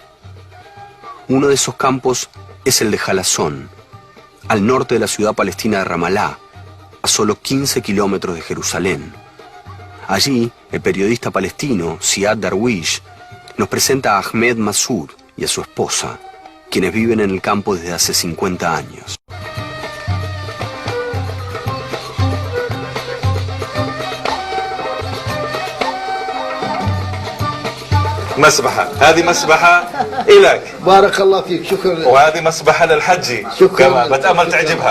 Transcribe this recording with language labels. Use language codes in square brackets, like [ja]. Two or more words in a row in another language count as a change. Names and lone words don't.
[es] Uno de esos campos es el de Jalazón, al norte de la ciudad palestina de Ramalá, a solo 15 kilómetros de Jerusalén. Allí, el periodista palestino Ziad Darwish nos presenta a Ahmed Massoud y a su esposa, quienes viven en el campo desde hace 50 años. [ar] مسبحة هذه مسبحة إلك بارك الله فيك، شكرا. وهذه مسبحة للحجي شكرا كمان بتأمل تعجبها.